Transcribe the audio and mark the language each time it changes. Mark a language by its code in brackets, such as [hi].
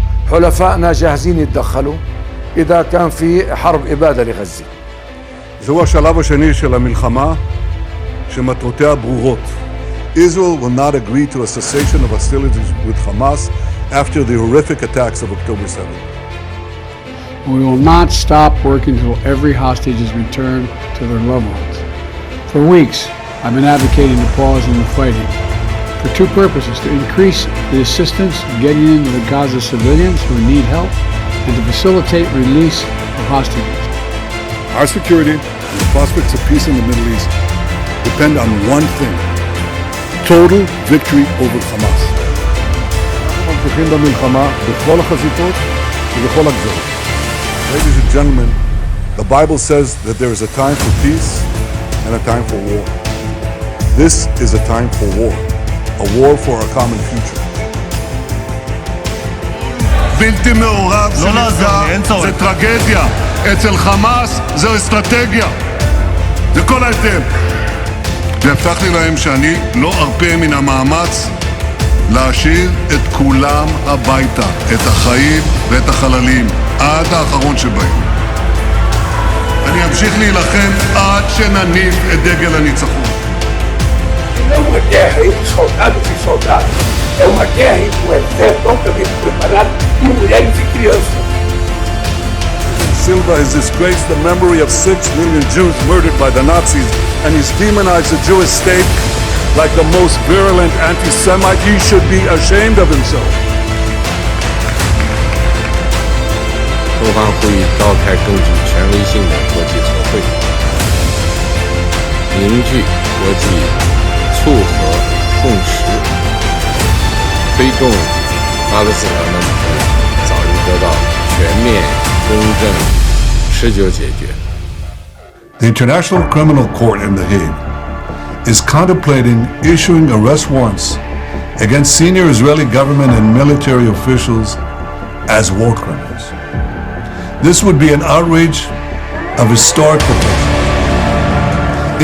[ar] حلفائنا جاهزين يتدخلوا إذا كان في حرب إبادة لغزة. [he] זהו השלב השני של המלחמה שמטרותיה ברורות. [en] Israel will not agree to a cessation of hostilities with Hamas after the horrific attacks of October 7th. We will not stop working until every hostage is returned to their loved ones. For weeks, I've been advocating a pause in the fighting for two purposes: to increase the assistance getting into the Gaza civilians who need help, and to facilitate release of hostages. Our security and the prospects of peace in the Middle East depend on one thing: total victory over Hamas. [he] אנחנו ממשיכים במלחמה בכל החזיתות ובכל הגזרות. [en] Ladies and gentlemen, the Bible says that there is a time for peace and a time for war. This is a time for war, a war for our common future. [he] בלתי מעורב שנפגע זה טרגדיה, אצל חמאס זה אסטרטגיה. זה כל ההבדל. והבטחתי להם שאני לא ארפה מן המאמץ להשאיר את כולם הביתה, את החיים ואת החללים, עד האחרון שבהם. אני אמשיך להילחם עד שנניף את דגל הניצחון. [pt] Uma guerra entre soldados e soldados. É uma guerra entre um exército altamente preparado e mulheres e crianças. [en] Silva has disgraced the memory of 6 million Jews murdered by the Nazis, and he's demonized the Jewish state like the most virulent anti-Semite. He should be ashamed of himself. [zh] 东方呼吁召开更具权威性的国际测绘，凝聚国际促和共识，推动巴勒斯坦问题早日得到全面、公正、持久解决。 [en] The International Criminal Court in The Hague is contemplating issuing arrest warrants against senior Israeli government and military officials as war criminals. This would be an outrage of historic proportions.